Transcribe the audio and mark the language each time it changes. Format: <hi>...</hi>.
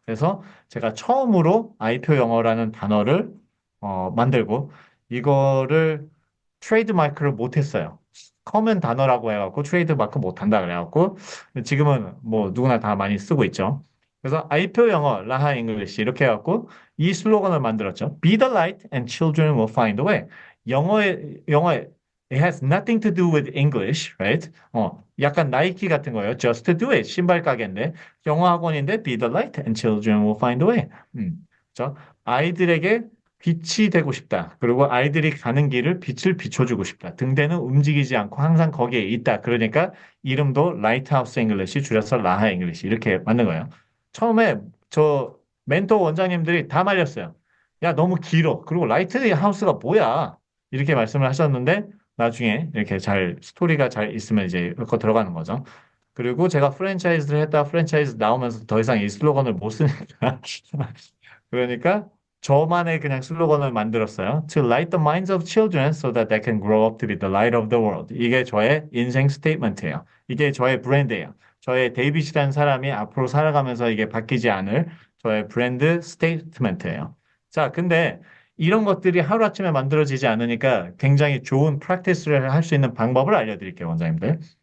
<ko>그래서 제가 처음으로 아이표 영어라는 단어를 만들고 이거를 트레이드 마크를 못했어요. 커먼 단어라고 해갖고 트레이드 마크 못한다 그래갖고 지금은 뭐 누구나 다 많이 쓰고 있죠. 그래서 아이표 영어, 라하 잉글리시 이렇게 해갖고 이 슬로건을 만들었죠.</ko> <en>Be the light and children will find a way.</en> <ko>영어에</ko> <en>it has nothing to do with English, right?</en> <ko>약간 나이키 같은 거예요.</ko> <en>Just do it.</en> <ko>신발 가게인데 영어 학원인데</ko> <en>Be the light and children will find a way.</en> <ko>그렇죠? 아이들에게 빛이 되고 싶다. 그리고 아이들이 가는 길을 빛을 비춰주고 싶다. 등대는 움직이지 않고 항상 거기에 있다. 그러니까 이름도 라이트하우스 잉글리시 줄여서 라하 잉글리시 이렇게 만든 거예요. 처음에 저 멘토 원장님들이 다 말렸어요. 야, 너무 길어. 그리고 라이트하우스가 뭐야? 이렇게 말씀을 하셨는데 나중에 이렇게 잘 스토리가 잘 있으면 이제 그거 들어가는 거죠. 그리고 제가 프랜차이즈를 했다 프랜차이즈 나오면서 더 이상 이 슬로건을 못 쓰니까 그러니까 저만의 그냥 슬로건을 만들었어요.</ko> <en>To light the minds of children so that they can grow up to be the light of the world.</en> <ko>이게 저의 인생 스테이트먼트예요. 이게 저의 브랜드예요. 저의 데이빗이라는 사람이 앞으로 살아가면서 이게 바뀌지 않을 저의 브랜드 스테이트먼트예요. 자, 근데 이런 것들이 하루아침에 만들어지지 않으니까 굉장히 좋은 프랙티스를 할 수 있는 방법을 알려드릴게요, 원장님들.</ko>